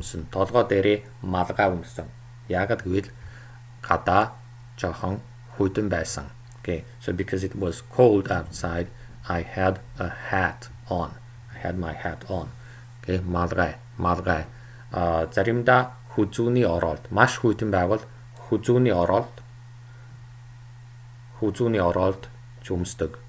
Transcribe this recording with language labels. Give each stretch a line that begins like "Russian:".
Mongolian: Толгой дээрээ малгай өмссөн. Яагаад гэвэл гадаа жоохон хүйтэн байсан.
English: Okay, so because it was cold outside, I had a hat on. I had my hat on. Okay, малгай.
Mongolian: маргай. Заримдаа хүзүүний оролт. Маш хүйтэн байвал хүзүүний оролт жумсдаг.